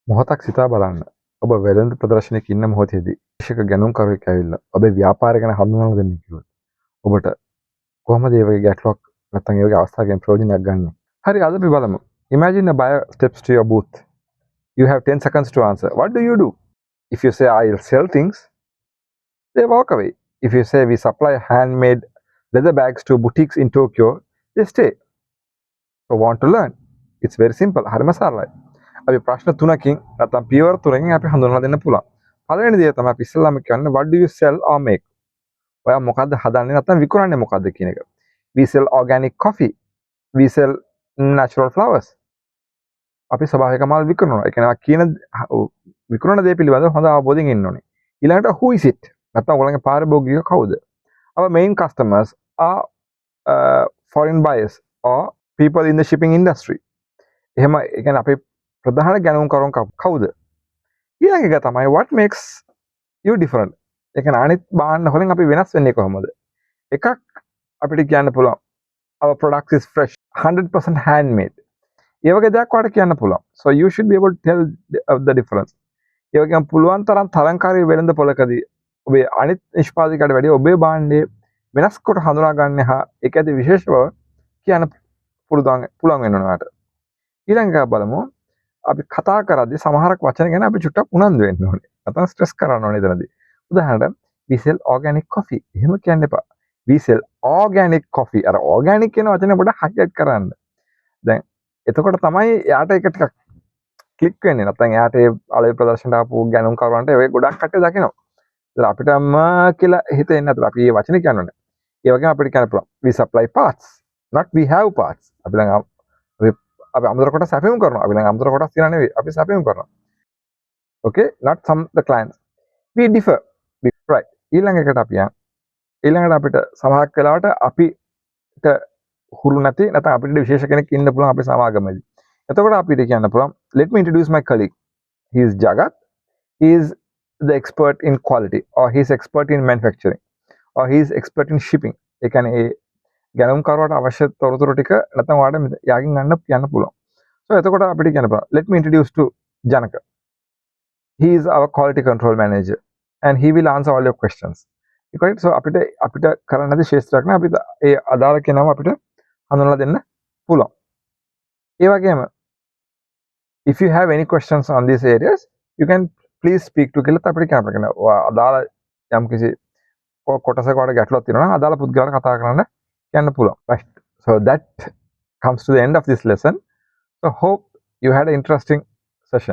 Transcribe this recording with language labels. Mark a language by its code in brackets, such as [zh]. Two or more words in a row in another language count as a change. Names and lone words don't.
[si] මොහොතක් සිතා බලන්න. ඔබ වෙළඳ ප්‍රදර්ශනයක ඉන්න මොහොතේදී විශේෂක ගැනුම්කරුවෙක් ඇවිල්ලා ඔබේ ව්‍යාපාරය ගැන හඳුන්වලා දෙන්න කිව්වොත් ඔබට කොහොමද මේ වගේ ගැටලුවක් නැත්නම් ඒ වගේ අවස්ථාවක ප්‍රයෝජනයක් ගන්න? හරි අද අපි බලමු. [en] Imagine a buyer steps to your booth. You have 10 seconds to answer. What do you do? If you say I'll sell things, they walk away. If you say we supply handmade leather bags to boutiques in Tokyo, they stay. So want to learn? It's very simple. [si] හරිම සරලයි. අපි ප්‍රශ්න තුනකින් නැත්නම් පියවර තුනකින් අපි හඳුන්වලා දෙන්න පුළුවන්. පළවෙනි දේ තමයි අපි ඉස්සෙල්ලාම කියන්නේ [en] what do you sell or make? [si] ඔයා මොකද්ද හදන්නේ නැත්නම් විකුණන්නේ මොකද්ද කියන එක. [en] We sell organic coffee. We sell natural flowers. [si] අපි ස්වභාවික මල් විකුණනවා. ඒ කියන්නේ කියන විකුණන දේ පිළිබඳව හොඳ අවබෝධයෙන් ඉන්න ඕනේ. ඊළඟට [en] who is it? [si] නැත්නම් ඔයගොල්ලන්ගේ පාරිභෝගිකයෝ කවුද? [en] Our main customers are foreign buyers or people in the shipping industry. [si] එහෙම ඒ කියන්නේ අපේ ප්‍රධාන ගැනුම්කරුවන් කවුද? ඊළඟ එක තමයි [en] what makes you different? [si] ඒ කියන්නේ අනිත් බාන්න වලින් අපි වෙනස් වෙන්නේ කොහොමද? එකක් අපිට කියන්න පුළුවන් [en] our product is fresh 100% handmade. [si] ඒ වගේ දෙයක් ඔයාලට කියන්න පුළුවන්. [en] So you should be able to tell the difference. [si] ඒ වගේම පුළුවන් තරම් තරංකාරී වෙළඳ පොලකදී ඔබේ අනිත් නිෂ්පාදකයට වැඩිය ඔබේ භාණ්ඩය වෙනස් කොට හඳුනා ගන්න හා ඒක ඇති විශේෂ බව කියන්න පුළුවන් වෙනවා ඔයාලට. ඊළඟ එක බලමු. අපි කතා කරද්දී සමහරක් වචන ගැන අපි චුට්ටක් උනන්දු වෙන්න ඕනේ. නැත්නම් ස්ට්‍රෙස් කරන්න ඕනේ එතනදී. උදාහරණයක් [en] we sell organic coffee. [si] එහෙම කියන්න එපා. [en] we sell organic coffee. [si] අර organic කියන වචනේ පොඩ්ඩක් highlight කරන්න. දැන් එතකොට තමයි යාට ඒක ටිකක් ක්ලික් වෙන්නේ. නැත්නම් යාට ඒ අලෙවි ප්‍රදර්ශනට ආපු ගැනුම්කරුවන්ට ඒ ගොඩක් කට්ටිය දකිනවා. ඒත් අපිටම කියලා හිතෙන්නේ නැතුව අපි මේ වචනේ කියන්නේ. ඒ වගේම අපිට කියන්න පුළුවන් [en] we supply parts, not we have parts. [si] අපි ළඟ අපි අමුද්‍ර කොටස් සැපයුම් කරනවා. අපි ළඟ අමුද්‍ර කොටස් තියනා නෙවෙයි. අපි සැපයුම් කරනවා. [en] Okay, not some the clients. We differ. We try. [si] ඊළඟට අපි ඊළඟට අපිට සමහරක් වෙලාවට අපිට හුරු නැති නැත්නම් අපිට විශේෂ කෙනෙක් ඉන්න පුළුවන් අපේ සමාගමේදී. එතකොට අපිට කියන්න පුළුවන් [en] let me introduce my colleague. He is Jagat. He is the expert in quality or he is expert in manufacturing or he is expert in shipping. [si] ඒ කියන්නේ ඒ ගැනුම්කරුවාට අවශ්‍ය තොරතුරු ටික නැත්නම් ඔයාලට යාගින් ගන්න කියන්න පුළුවන්. [en] So [si] එතකොට අපිට කියන්න පුළුවන් [en] let me introduce to Janaka. He is our quality control manager and he will answer all your questions. [si] ඒකට so අපිට කරන්න නැති ශේෂ්ත්‍රයක් නෑ අපිට ඒ අදාළ කෙනාව අපිට හඳුන්වලා දෙන්න පුළුවන්. ඒ වගේම [en] if you have any questions on these areas you can please speak to [si] කියලා අපිට කියන්න අදාළ යම් කිසි කොටසක වල ගැටලුවක් තියෙනවා නම් අදාළ පුද්ගලයාට කතා කරන්න කියන්න පුළුවන්. [en] Right. So that comes to the end of this lesson. So hope you had an interesting session.